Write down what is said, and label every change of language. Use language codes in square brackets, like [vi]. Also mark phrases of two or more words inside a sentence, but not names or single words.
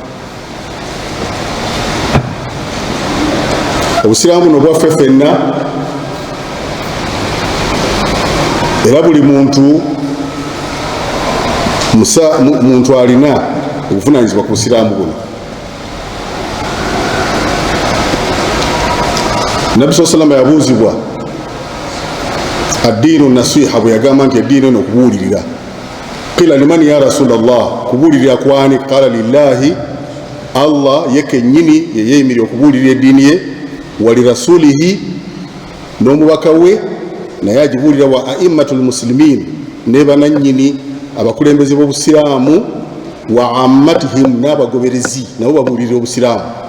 [lg] Obusiraamu buno bwaffe ffenna, era buli muntu alina obuvunaanyizibwa ku busiraamu buno. Nabbi [ar] صلى الله عليه وسلم [lg] yabuuzibwa [ar] الدين النصيحة, [lg] bwe yagamba nti eddiini eno okubuulirira. [ar] قيل لمن يا رسول الله, [lg] kubuulirira kwani? [ar] قال لله, [lg] Allah yekennyini yeyeyimirira okubuulirira eddiini ye, [ar] ولرسوله, [lg] n'omubaka we naye agibuulira, [ar] ولأئمة المسلمين, [lg] ne banannyini abakulembeze b'obusiraamu, [ar] وعامتهم, [lg] n'abagoberezi nabo babuulirira obusiraamu.